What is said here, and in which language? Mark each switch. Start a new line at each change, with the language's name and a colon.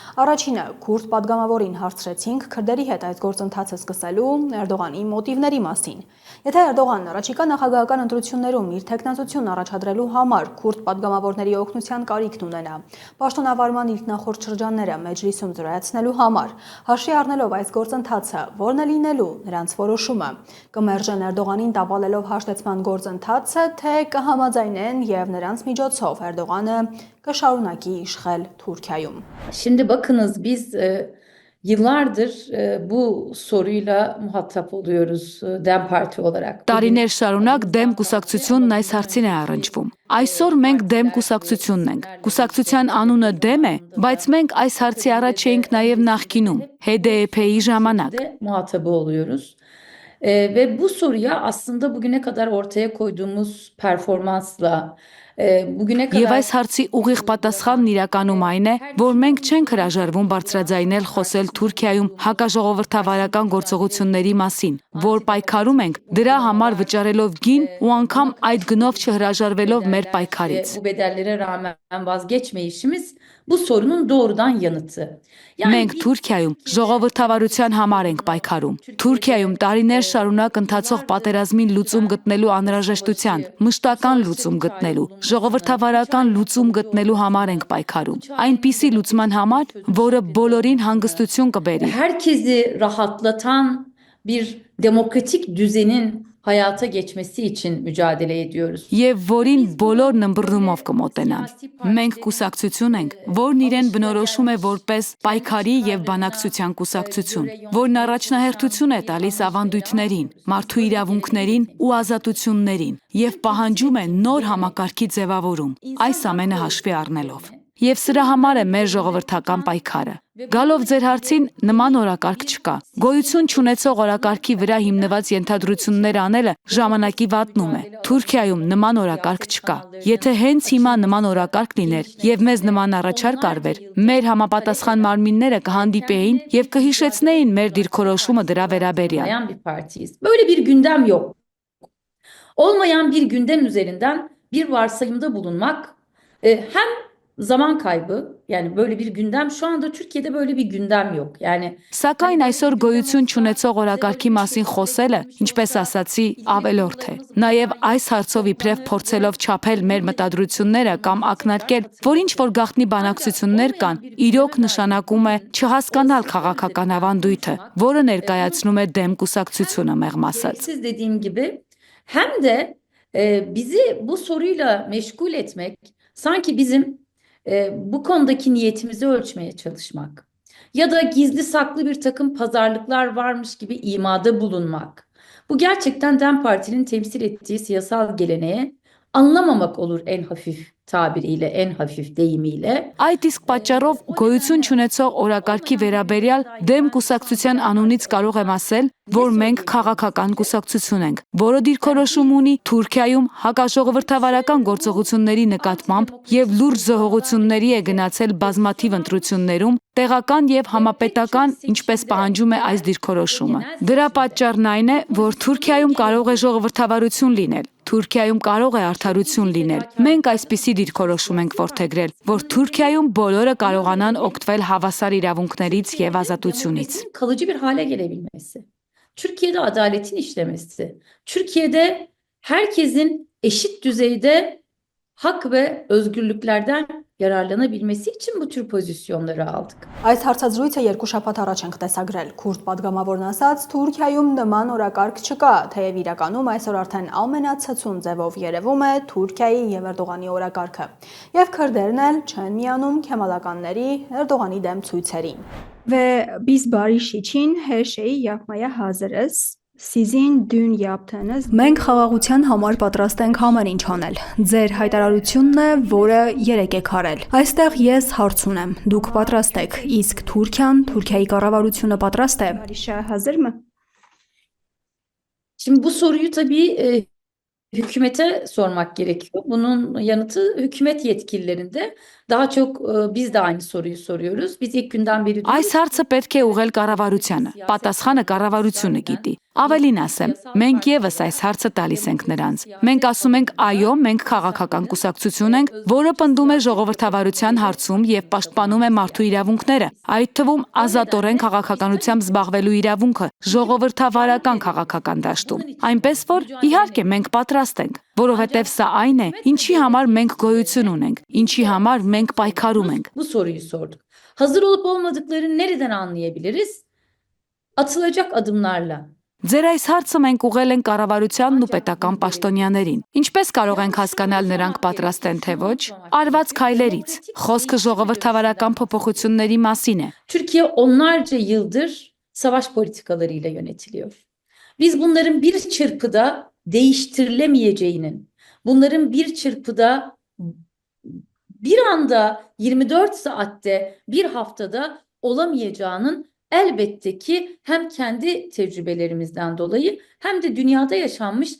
Armenian: Առաջինը քուրդ падգամավորին հարցրեցինք քրդերի հետ այդ գործընթացը սկսելու Էրդողանի մոտիվների մասին։ Եթե Էրդողանն առաջիկա նախագահական ընտրություններում իր թեկնածությունն առաջադրելու համար քուրդ падգամավորների օգնության կարիքն ունենա, պաշտոնավարման իր նախորդ շրջանները մեջլիսում զրոյացնելու համար, հաշվի առնելով այս գործընթացը, որն է լինելու նրանց որոշումը, կմերժեն Էրդողանին տապալելով հաշտեցման գործընթացը, թե կհամաձայնեն եւ նրանց միջոցով Էրդողանը կշարունակի իշխել Թուրքիայում։
Turkish: Şimdi bakınız biz yıllardır bu soruyla muhatap oluyoruz DEM Parti olarak.
Armenian: Տարիներ շարունակ դեմ կուսակցությունն այս հարցին է առնչվում։ Այսօր մենք դեմ կուսակցությունն ենք։ Կուսակցության անունը դեմ է, բայց մենք այս հարցի առաջ էինք նաև նախկինում, HDP-ի ժամանակ։
Turkish: Muhatabı oluyoruz. Ve bu soruya aslında bugüne kadar ortaya koyduğumuz performansla
Armenian: Եվ այս հարցի ուղիղ պատասխանն իրականում այն է, որ մենք չենք հրաժարվում բարձրաձայնել խոսել Թուրքիայում հակաժողովրդավարական գործողությունների մասին, որ պայքարում ենք, դրա համար վճարելով գին ու անգամ այդ գնով չհրաժարվելով մեր պայքարից։
Turkish: Bu bedellere rağmen vazgeçmeyişimiz bu sorunun doğrudan yanıtı.
Armenian: Մենք Թուրքիայում ժողովրդավարության համար ենք պայքարում։ Թուրքիայում տարիներ շարունակ ընթացող պատերազմին լուծում գտնելու անհրաժեշտության, մշտական լուծում գտնելու, ժողովրդավարական լուծում գտնելու համար ենք պայքարում։ Այնպիսի լուծման համար, որը բոլորին հանգստություն կբերի։
Turkish: Herkesi rahatlatan bir demokratik düzenin hayata geçmesi için mücadele ediyoruz.
Armenian: Եվ որին բոլորն ըմբռնումով կմոտենան։ Մենք կուսակցություն ենք, որն իրեն բնորոշում է որպես պայքարի եւ բանակցության կուսակցություն, որն առաջնահերթություն է տալիս ավանդույթներին, մարդու իրավունքներին ու ազատություններին եւ պահանջում է նոր համակարգի ձևավորում, այս ամենը հաշվի առնելով։ Եվ սրա համար է մեր ժողովրդական պայքարը։ Գալով ձեր հարցին, նման օրակարգ չկա։ Գոյություն չունեցող օրակարգի վրա հիմնված ենթադրություններ անելը ժամանակի վատնում է։ Թուրքիայում նման օրակարգ չկա։ Եթե հենց հիմա նման օրակարգ լիներ եւ մեզ նման առաջարկ արվեր, մեր համապատասխան մարմինները կհանդիպեին եւ կհիշեցնեին մեր դիրքորոշումը դրա վերաբերյալ։
Turkish: Böyle bir gündem yok. Olmayan bir gündem üzerinden bir varsayımda bulunmak hem zaman kaybı, yani böyle bir gündem şu anda Türkiye'de böyle bir gündem yok. Yani
Armenian: Սակայն այսօր գոյություն չունեցող օրակարգի մասին խոսելը, ինչպես ասացի, ավելորդ է։ Նաև այս հարցով իբրև փորձելով չափել մեր մտադրությունները կամ ակնարկել, որ ինչ որ գաղտնի բանակցություններ կան, իրոք նշանակում է չհասկանալ քաղաքական ավանդույթը, որը ներկայացնում է դեմ կուսակցությունը մեղմ ասած։
Turkish: Siz dediğim gibi hem de bizi bu soruyla meşgul etmek sanki bizim bu konudaki niyetimizi ölçmeye çalışmak ya da gizli saklı bir takım pazarlıklar varmış gibi imada bulunmak. Bu gerçekten DEM Parti'nin temsil ettiği siyasal geleneğe anlamamak olur en hafif tabiriyle, en hafif deyimiyle.
Armenian: Այդ իսկ պատճառով գոյություն չունեցող օրակարգի վերաբերյալ դեմ կուսակցության անունից կարող եմ ասել, որ մենք քաղաքական կուսակցություն ենք, որը դիրքորոշում ունի Թուրքիայում հակաժողովրդավարական գործողությունների նկատմամբ եւ լուրջ զոհողությունների է գնացել բազմաթիվ ընտրություններում, տեղական եւ համապետական, ինչպես պահանջում է այս դիրքորոշումը։ Դրա պատճառն այն է, որ Թուրքիայում կարող է ժողովրդավարություն լինել, Թուրքիայում կարող է արդարություն լինել։ Մենք այսպիսի դիրքորոշում ենք որդեգրել, որ Թուրքիայում բոլորը կարողանան օգտվել հավասար իրավունքներից եւ azatությունից։
Turkish: Kalıcı bir hale gelebilmesi. Türkiye'de adaletin işlemesi. Türkiye'de herkesin eşit düzeyde hak ve özgürlüklerden yararlanabilmesi için bu tür pozisyonları aldık.
Armenian: Այս հարցազրույցը երկու շաբաթ առաջ ենք տեսագրել։ Քուրդ падգամավորն ասաց, Թուրքիայում նման օրակարգ չկա, թեև իրականում այսօր արդեն ամենացցուն ձևով երևում է Թուրքիայի եւ Էրդողանի օրակարգը։ Եվ քրդերն էլ չեն միանում քեմալականների Էրդողանի դեմ ցույցերին։
Turkish: Ve biz barış için her şeyi yapmaya hazırız. Sizin dün yaptığınız
Armenian: Մենք խաղաղության համար պատրաստ ենք ամեն ինչ անել։ Ձեր հայտարարությունն է, որը երեք եք արել։ Այստեղ ես հարց ունեմ։ Դուք պատրաստ եք, իսկ Թուրքիան, Թուրքիայի կառավարությունը պատրաստ է։
Turkish: barışa hazır mı? Şimdi bu soruyu tabii hükümete sormak gerekiyor. Bunun yanıtı hükümet yetkililerinde. Daha çok biz de aynı soruyu soruyoruz. Biz ilk günden beri
Armenian: Այս հարցը պետք է ուղղել կառավարությանը։ Պատասխանը կառավարությունը գիտի։ Ավելին ասեմ, մենք եւս այս հարցը տալիս ենք նրանց։ Մենք ասում ենք, այո, մենք քաղաքական կուսակցություն ենք, որը պնդում է ժողովրդավարության հարցում եւ պաշտպանում է մարդու իրավունքները, այդ թվում ազատորեն քաղաքականությամբ զբաղվելու իրավունքը ժողովրդավարական քաղաքական դաշտում։ Այնպես որ, իհարկե, մենք պատրաստ ենք, որովհետեւ սա այն է, ինչի համար մենք գոյություն ունենք, ինչի համար մենք պայքարում ենք։
Turkish: Bu soruyu sorduk. Hazır olup olmadıklarını nereden anlayabiliriz? Atılacak adımlarla.
Armenian: Ձեր այս հարցը մենք ուղղել ենք կառավարությանն ու պետական պաշտոնյաներին։ Ինչպես կարող ենք հասկանալ նրանք պատրաստ են թե ոչ, արված քայլերից։ Խոսքը ժողովրդավարական փոփոխությունների մասին է։
Turkish: Türkiye onlarca yıldır savaş politikalarıyla yönetiliyor. Biz bunların bir çırpıda değiştirilemeyeceğinin, bunların bir çırpıda bir anda 24 saatte bir haftada olamayacağının elbette ki hem kendi tecrübelerimizden dolayı hem de dünyada yaşanmış